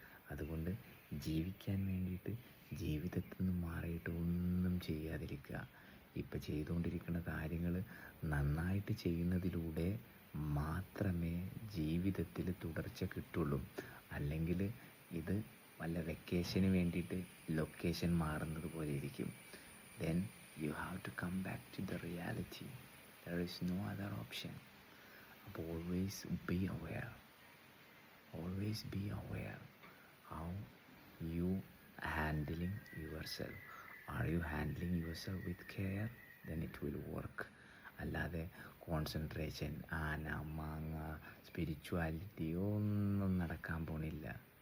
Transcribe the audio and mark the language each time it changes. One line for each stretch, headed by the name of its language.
Malayalam: അതുകൊണ്ട് ജീവിക്കാൻ വേണ്ടിയിട്ട് ജീവിതത്തിൽ നിന്ന് മാറിയിട്ട് ഒന്നും ചെയ്യാതിരിക്കുക. ഇപ്പം ചെയ്തുകൊണ്ടിരിക്കുന്ന കാര്യങ്ങൾ നന്നായിട്ട് ചെയ്യുന്നതിലൂടെ മാത്രമേ ജീവിതത്തിൽ തുടർച്ച കിട്ടുള്ളൂ. അല്ലെങ്കിൽ ഇത് വല്ല വെക്കേഷന് വേണ്ടിയിട്ട് ലൊക്കേഷൻ മാറുന്നത് പോലെ ഇരിക്കും.
English: Then you have to come back to the reality. There is no other option. അപ്പോൾ always be aware. Always be aware how you handling yourself. Are you handling yourself with care? Then it will work.
Malayalam: അല്ലാതെ concentration, ആന, മാങ്ങ, spirituality ഒന്നും നടക്കാൻ പോണില്ല.